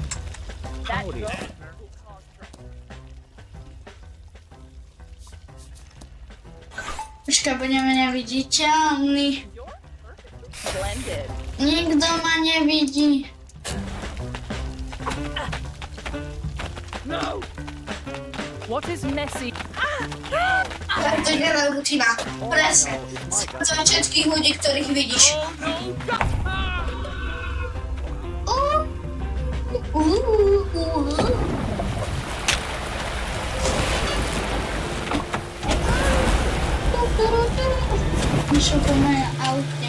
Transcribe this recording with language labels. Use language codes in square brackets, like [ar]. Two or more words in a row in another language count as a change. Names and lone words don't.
[sk] Počkaj, budeme neviditeľní. [en] Splendid. [sk] Nikto ma nevidí. No. [en] What is messy? [sk] Tak to je rutina. Presne. Za všetkých ľudí, ktorých vidíš. Išlo po moje aute.